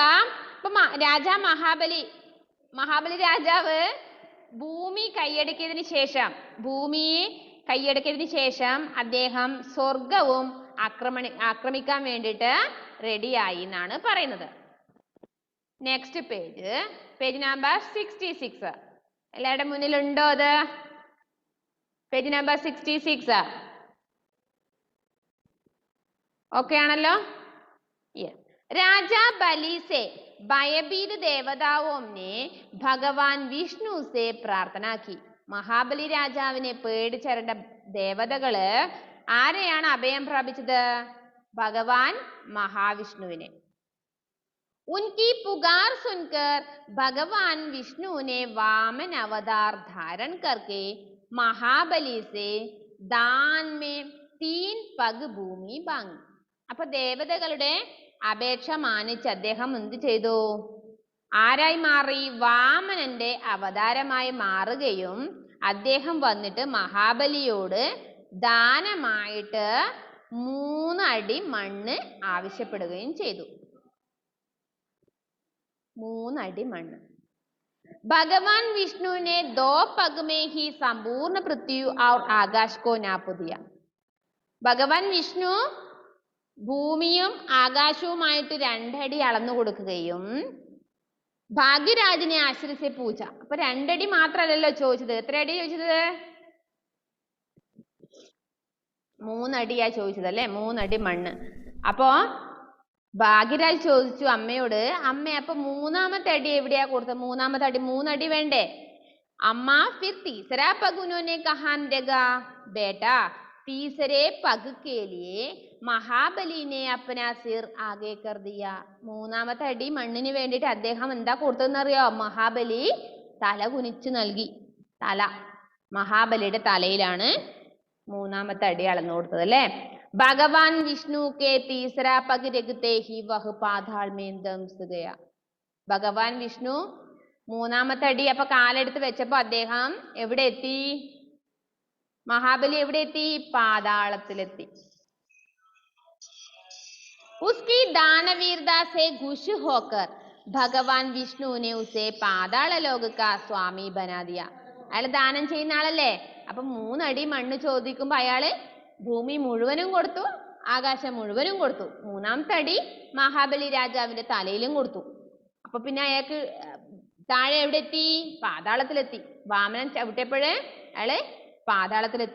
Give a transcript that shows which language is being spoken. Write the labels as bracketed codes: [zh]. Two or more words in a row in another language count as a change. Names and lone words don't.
[ml] ഇപ്പൊ രാജാ മഹാബലി രാജാവ് ഭൂമിയെ കൈയടക്കിയതിനു ശേഷം അദ്ദേഹം സ്വർഗവും ആക്രമിക്കാൻ വേണ്ടിയിട്ട് റെഡിയായി എന്നാണ് പറയുന്നത്. [en] next page number [ml] 66. എല്ലാവരുടെ മുന്നിലുണ്ടോ അത്? [en] page number [ml] 66 ഓക്കെ ആണല്ലോ? [hi] राजा बलि से भयभीत देवताओं ने भगवान विष्णु से प्रार्थना की. [ml] മഹാബലി രാജാവിനെ പേടിച്ചരണ്ട ദേവതകള് ആരെയാണ് അഭയം പ്രാപിച്ചത്? ഭഗവാൻ മഹാവിഷ്ണുവിനെ. [hi] उनकी पुकार सुनकर भगवान विष्णु ने वामन अवतार धारण करके महाबली से दान में 3 पग भूमि मांगी. [ml] അപ്പൊ ദേവതകളുടെ അപേക്ഷ മാനിച്ച് അദ്ദേഹം എന്ത് ചെയ്തു? ആരായി മാറി? വാമനന്റെ അവതാരമായി മാറുകയും അദ്ദേഹം വന്നിട്ട് മഹാബലിയോട് ദാനമായിട്ട് 3 അടി മണ്ണ് ആവശ്യപ്പെടുകയും ചെയ്തു. 3 അടി മണ്ണ്. [hi] भगवान विष्णु ने 2 पग में ही संपूर्ण पृथ्वी और आकाश को नाप दिया. [ml] ഭഗവാൻ വിഷ്ണു ഭൂമിയും ആകാശവുമായിട്ട് 2 അടി അളന്നു കൊടുക്കുകയും ഭാഗ്യരാജിനെ ആശ്രയിച്ച് പൂച്ച. അപ്പൊ 2 അടി മാത്രല്ലല്ലോ ചോദിച്ചത്, എത്ര അടി ചോദിച്ചത്? 3 അടിയാ ചോദിച്ചത് അല്ലേ, 3 അടി മണ്ണ്. അപ്പോ ഭാഗ്യരാജ് ചോദിച്ചു അമ്മയോട്, അമ്മ അപ്പൊ 3ാമത്തെ അടി എവിടെയാ കൊടുത്തത്? 3ാമത്തെ അടി 3 അടി വേണ്ടേ? [hi] अम्मा फिर तीसरा पग उन्होंने कहाँ रखा? बेटा तीसरे पग के लिए महाबली ने अपना सिर आगे कर दिया. [ml] 3ാമത്തെ അടി മണ്ണിന് വേണ്ടിയിട്ട് അദ്ദേഹം എന്താ കൊടുത്തതെന്നറിയോ? മഹാബലി തല കുനിച്ചു നൽകി. തല, മഹാബലിയുടെ തലയിലാണ് 3ാമത്തെ അടി അളന്നു കൊടുത്തത് അല്ലേ. [hi] भगवान विष्णु के तीसरा पग रखते ही वह पाताल में धंस गया. [ml] ഭഗവാൻ വിഷ്ണു 3ാമത്തെ അടി അപ്പൊ കാലെടുത്ത് വെച്ചപ്പോ അദ്ദേഹം എവിടെ എത്തി? മഹാബലി എവിടെ എത്തി? പാതാളത്തിലെത്തി. [hi] उसकी दानवीरता से खुश होकर भगवान विष्णु ने उसे पाताल लोक का स्वामी बना दिया. [ml] അയാൾ ദാനം ചെയ്യുന്ന ആളല്ലേ, അപ്പൊ 3 അടി മണ്ണ് ചോദിക്കുമ്പോ അയാള് ഭൂമി മുഴുവനും കൊടുത്തു, ആകാശം മുഴുവനും കൊടുത്തു. 3ാമത്തെ അടി മഹാബലി രാജാവിന്റെ തലയിലും കൊടുത്തു. അപ്പൊ പിന്നെ അയാൾക്ക് താഴെ എവിടെ എത്തി? പാതാളത്തിലെത്തി. വാമനൻ ചവിട്ടിയപ്പോഴേ അയാള് പാതാളത്തിലെത്തി.